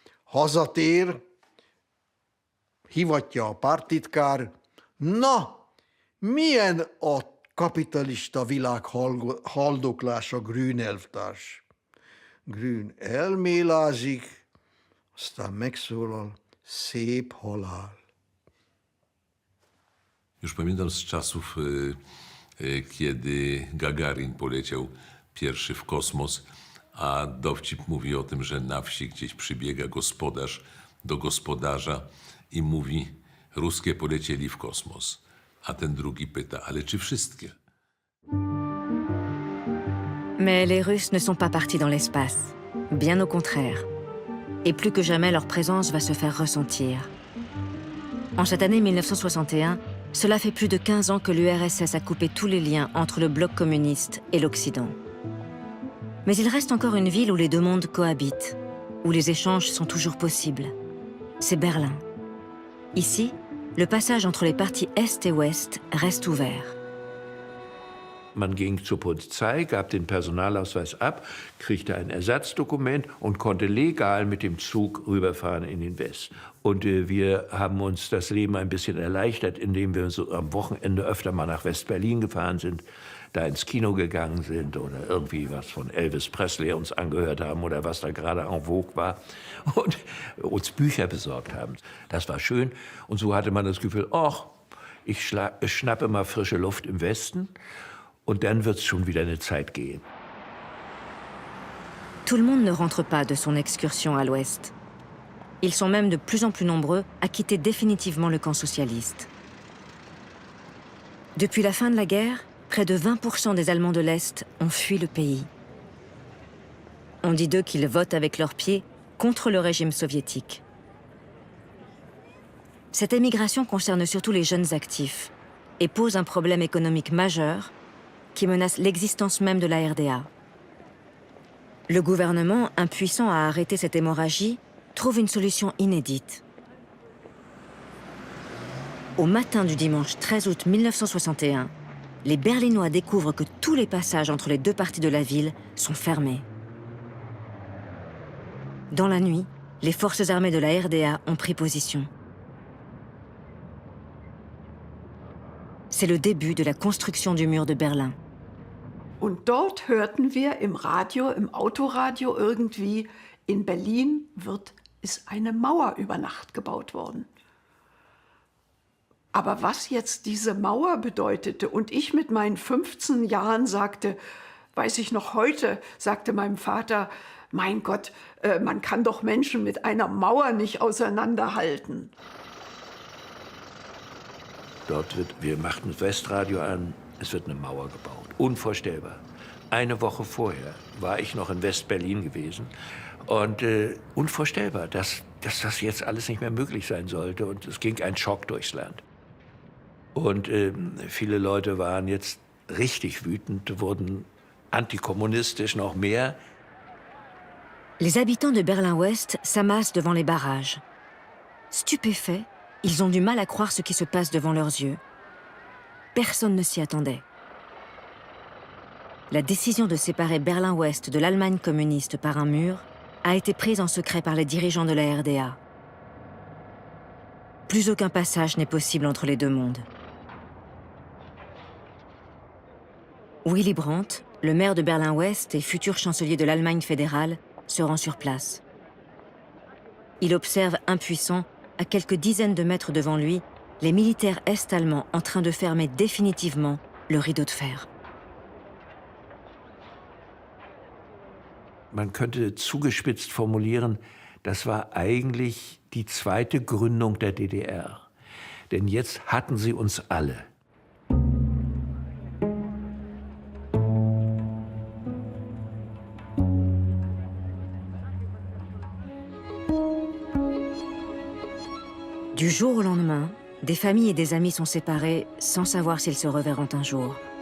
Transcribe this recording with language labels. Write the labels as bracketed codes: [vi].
[hu] Hazatér, hivatja a párttitkár, na, milyen a kapitalista világ haldoklása, Grün elvtárs. Grün elmélázik, aztán megszólal, szép halál. [pl] Już pamiętam z czasów, kiedy Gagarin poleciał pierwszy w kosmos, a dowcip mówi o tym, że na wsi gdzieś przybiega gospodarz do gospodarza i mówi, ruskie polecieli w kosmos. A ten drugi pyta, ale czy wszystkie? [fr] Mais les Russes ne sont pas partis dans l'espace. Bien au contraire. Et plus que jamais, leur présence va se faire ressentir. En cette année 1961, cela fait plus de 15 ans que l'URSS a coupé tous les liens entre le bloc communiste et l'Occident. Mais il reste encore une ville où les deux mondes cohabitent, où les échanges sont toujours possibles. C'est Berlin. Ici, le passage entre les parties Est et Ouest reste ouvert. [de] Man ging zur Polizei, gab den Personalausweis ab, kriegte ein Ersatzdokument und konnte legal mit dem Zug rüberfahren in den Westen. Und wir haben uns das Leben ein bisschen erleichtert, indem wir so am Wochenende öfter mal nach West-Berlin gefahren sind, da ins Kino gegangen sind oder irgendwie was von Elvis Presley uns angehört haben oder was da gerade en vogue war und uns Bücher besorgt haben. Das war schön und so hatte man das Gefühl, ach, ich schnappe mal frische Luft im Westen. Und dann wird's schon wieder eine Zeit gehen. [fr] Tout le monde ne rentre pas de son excursion à l'Ouest. Ils sont même de plus en plus nombreux à quitter définitivement le camp socialiste. Depuis la fin de la guerre, près de 20% des Allemands de l'Est ont fui le pays. On dit d'eux qu'ils votent avec leurs pieds contre le régime soviétique. Cette émigration concerne surtout les jeunes actifs et pose un problème économique majeur qui menace l'existence même de la RDA. Le gouvernement, impuissant à arrêter cette hémorragie, trouve une solution inédite. Au matin du dimanche 13 août 1961, les Berlinois découvrent que tous les passages entre les deux parties de la ville sont fermés. Dans la nuit, les forces armées de la RDA ont pris position. C'est le début de la construction du mur de Berlin. [de] Und dort hörten wir im Radio, im Autoradio irgendwie, in Berlin ist eine Mauer über Nacht gebaut worden. Aber was jetzt diese Mauer bedeutete und ich mit meinen 15 Jahren sagte, weiß ich noch heute, sagte meinem Vater, mein Gott, man kann doch Menschen mit einer Mauer nicht auseinanderhalten. Wir machten das Westradio an, es wird eine Mauer gebaut. Unvorstellbar. Eine Woche vorher war ich noch in West-Berlin gewesen und unvorstellbar, dass das jetzt alles nicht mehr möglich sein sollte und es ging ein Schock durchs Land. Und viele Leute waren jetzt richtig wütend, wurden antikommunistisch noch mehr. [fr] Les habitants de Berlin-Ouest s'amassent devant les barrages. Stupéfaits, ils ont du mal à croire ce qui se passe devant leurs yeux. Personne ne s'y attendait. La décision de séparer Berlin-Ouest de l'Allemagne communiste par un mur a été prise en secret par les dirigeants de la RDA. Plus aucun passage n'est possible entre les deux mondes. Willy Brandt, le maire de Berlin-Ouest et futur chancelier de l'Allemagne fédérale, se rend sur place. Il observe impuissant, à quelques dizaines de mètres devant lui, les militaires est-allemands en train de fermer définitivement le rideau de fer. [de] Man könnte zugespitzt formulieren, das war eigentlich die zweite Gründung der DDR. Denn jetzt hatten sie uns alle. [fr] Du jour au lendemain, des familles et des amis sont séparés sans savoir s'ils se reverront un jour.